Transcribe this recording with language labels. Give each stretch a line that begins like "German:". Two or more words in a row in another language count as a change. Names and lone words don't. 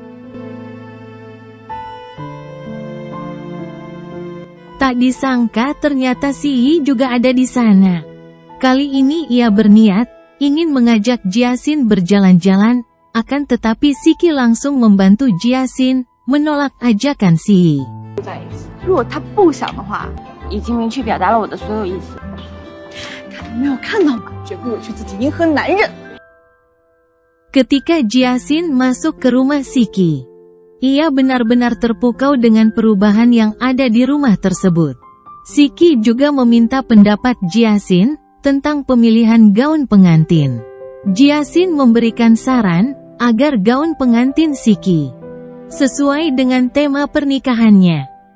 Indonesian: Tak disangka ternyata Si Yi juga ada di sana. Kali ini ia berniat ingin mengajak Jiasin berjalan-jalan, akan tetapi Si Qi langsung membantu Jiasin menolak ajakan Si Yi.
Chinese: 如果他不想的话，已经明确表达了我的所有意思。他都没有看到吗？绝不委屈自己迎合男人。
Indonesian: Ketika Jiasin masuk ke rumah Si Qi, ia benar-benar terpukau dengan perubahan yang ada di rumah tersebut. Si Qi juga meminta pendapat Jiasin tentang pemilihan gaun pengantin. Jiasin memberikan saran agar gaun pengantin Si Qi sesuai dengan tema pernikahannya.